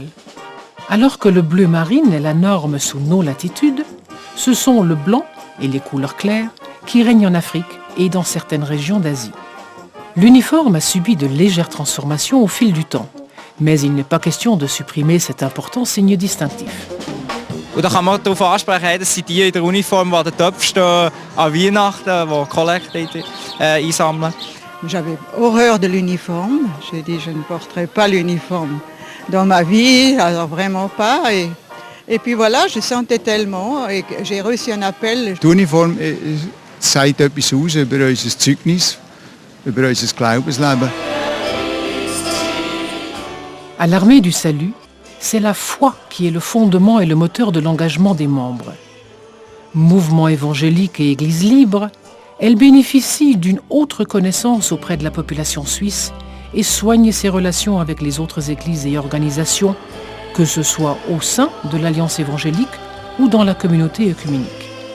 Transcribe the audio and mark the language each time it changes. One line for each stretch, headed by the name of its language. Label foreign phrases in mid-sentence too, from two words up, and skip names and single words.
French: Alors que le bleu marine est la norme sous nos latitudes, ce sont le blanc et les couleurs claires qui règnent en Afrique et dans certaines régions d'Asie. L'uniforme a subi de légères transformations au fil du temps, mais il n'est pas question de supprimer cet important signe distinctif.
German: Und da kann man darauf ansprechen, dass sie die in der Uniform, die an den Töpfen stehen, an Weihnachten, die Kollekte einsammeln.
French: J'avais horreur de l'uniforme. J'ai dit je ne porterai pas l'uniforme dans ma vie, alors vraiment pas. Et puis voilà, je sentais tellement et j'ai reçu un appel.
German: Die Uniform sagt etwas aus über unser Zeugnis, über unser Glaubensleben.
French: À l'armée du salut, c'est la foi qui est le fondement et le moteur de l'engagement des membres. Mouvement évangélique et église libre, elle bénéficie d'une haute reconnaissance auprès de la population suisse et soigne ses relations avec les autres églises et organisations, que ce soit au sein de l'Alliance évangélique ou dans la communauté œcuménique.